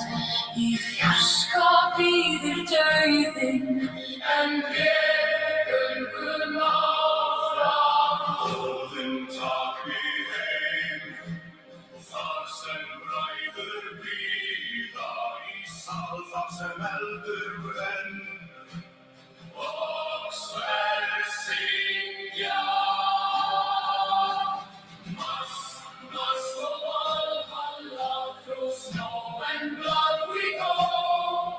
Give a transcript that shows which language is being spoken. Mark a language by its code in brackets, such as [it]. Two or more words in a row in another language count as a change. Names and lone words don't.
[is] Í fjarska bíður dauðinn, en við göngum áfram. Óðinn takk mig heim, þar sem bræður bíða, í sal þar sem eldur brennur, og sverð syngja. [en] Must for Valhalla, through snow and blood we go.